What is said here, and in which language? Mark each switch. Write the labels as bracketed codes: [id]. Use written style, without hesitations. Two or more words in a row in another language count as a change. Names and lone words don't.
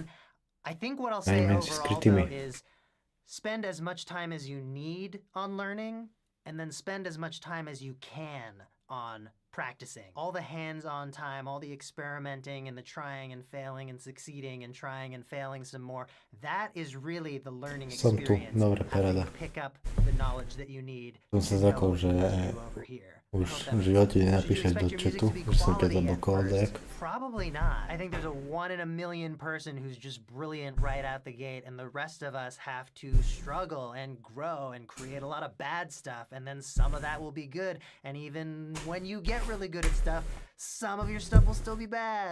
[en] I think what I'll say overall, though, is spend as much time as you need on learning, and then spend as much time as you can on practicing. All the hands-on time, all the experimenting and the trying and failing and succeeding and trying and failing some more, that is really the learning experience. How you pick up the knowledge that you need to know what to do over here. [sk] Už v živote nenapíšeš do chatu, že som ťa zablokoval dek. [en] Probably not. I think there's a 1 in a million person who's just brilliant right out the gate, and the rest of us have to struggle and grow and create a lot of bad stuff, and then some of that will be good, and even when you get really good at stuff, some of your stuff will still be bad.